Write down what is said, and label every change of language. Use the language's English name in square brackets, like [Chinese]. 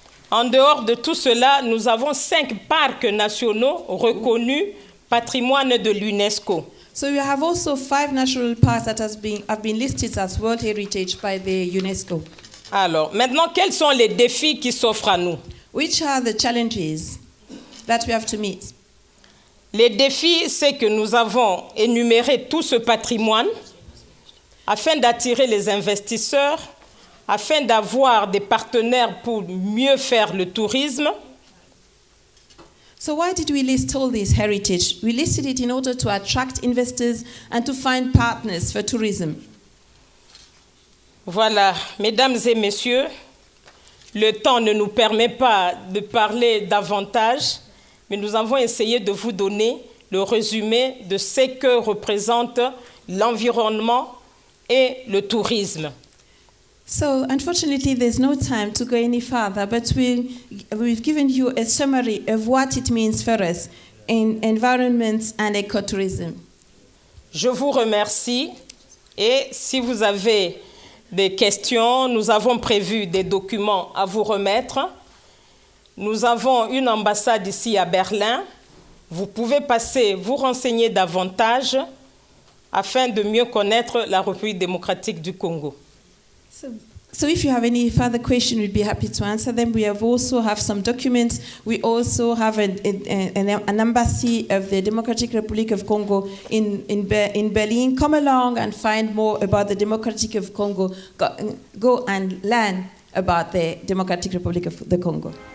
[French] En dehors de tout cela, nous avons 5 parcs nationaux reconnus patrimoine de l'UNESCO. [English] So you have also 5 national parks that have been listed as World Heritage by the UNESCO. [French] Alors, maintenant, quels sont les défis qui s'offrent à nous? [English] Which are the challenges that we have to meet? [French] Les défis, c'est que nous avons énuméré tout ce patrimoine afin d'attirer les investisseurs, afin d'avoir des partenaires pour mieux faire le tourisme. [English] So why did we list all this heritage? We listed it in order to attract investors and to find partners for tourism. [French] Voilà, mesdames et messieurs, le temps ne nous permet pas de parler davantage, mais nous avons essayé de vous donner le résumé de ce que représente l'environnement et le tourisme. [English] So unfortunately, there's no time to go any further, but we've given you a summary of what it means for us in environment and ecotourism. [French] Je vous remercie et si vous avez des questions, nous avons prévu des documents à vous remettre. Nous avons une ambassade ici à Berlin. Vous pouvez passer, vous renseigner davantage afin de mieux connaître la République démocratique du Congo. [English] So if you have any further questions, we'd be happy to answer them. We also have some documents. We also have an embassy of the Democratic Republic of Congo in Berlin. Come along and find more about the Democratic of Congo. Go and learn about the Democratic Republic of the Congo.